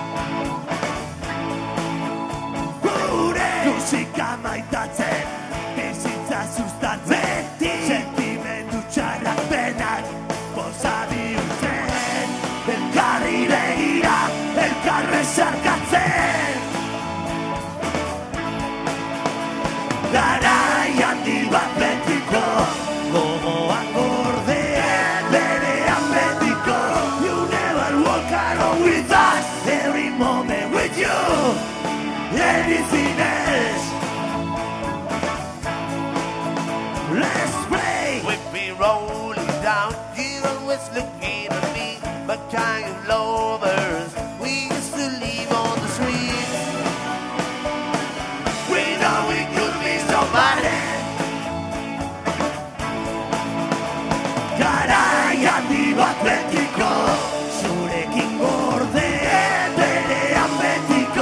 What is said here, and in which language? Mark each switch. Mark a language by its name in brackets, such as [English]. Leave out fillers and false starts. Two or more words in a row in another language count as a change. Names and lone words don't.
[Basque] Gure musika maitatzen, bizitza sustatzen, sentimendu txarrak benak, poza bihurtzen, elkarri begira, elkarre sarkatzen. Garai handi bat betiko, gogoan gorde, berean betiko. [English] You never walk alone with us, every moment with you, anything else. Let's play. With me rolling down, you always looking at me, but kind of lovers, we used to live on the street. We know we could be somebody. [Basque] Garai handi bat betiko, zurekin gorde, berean betiko.